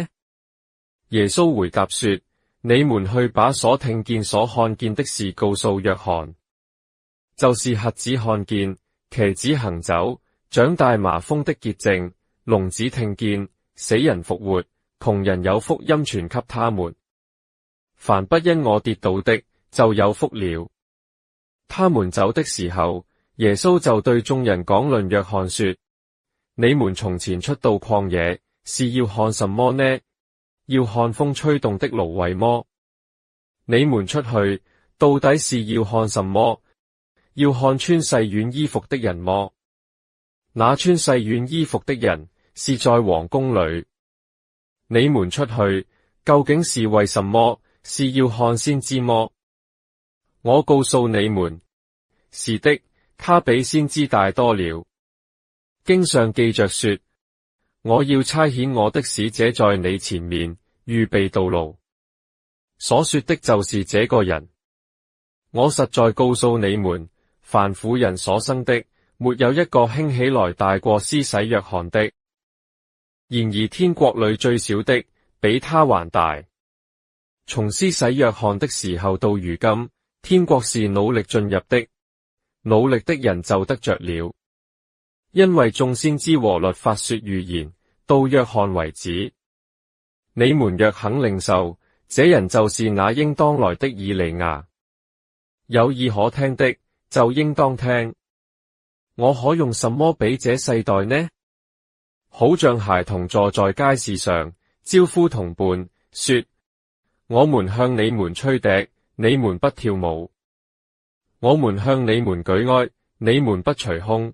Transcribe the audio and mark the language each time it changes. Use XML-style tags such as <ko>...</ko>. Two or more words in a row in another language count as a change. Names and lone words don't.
<zh>耶穌回答說：你們去把所聽見所看見的事告訴約翰，就是瞎子看見，瘸子行走，長大麻風的潔淨，聾子聽見，死人復活，窮人有福音傳給他們。凡不因我跌倒的，就有福了。他們走的時候，耶穌就對眾人講論約翰說：你們從前出到曠野，是要看什麼呢？要看風吹動的蘆葦麼？你們出去，到底是要看什麼？要看穿細軟衣服的人麼？那穿細軟衣服的人，是在王宮裏。你們出去，究竟是為什麼？是要看先知麼？我告訴你們，是的，他比先知大多了。經上記着說：我要差遣我的使者在你前面，預備道路。所說的就是這個人。我實在告訴你們，凡婦人所生的，沒有一個興起來大過施洗約翰的。然而天國裏最小的，比他還大。從施洗約翰的時候到如今，天國是努力進入的，努力的人就得着了。因為眾先知和律法說預言，到約翰為止。你們若肯領受，這人就是那應當來的以利亞。有耳可聽的，就應當聽。我可用什麼比這世代呢？好像孩童坐在街市上，招呼同伴，說：我們向你們吹笛，你們不跳舞；我們向你們舉哀，你們不捶胸。</zh>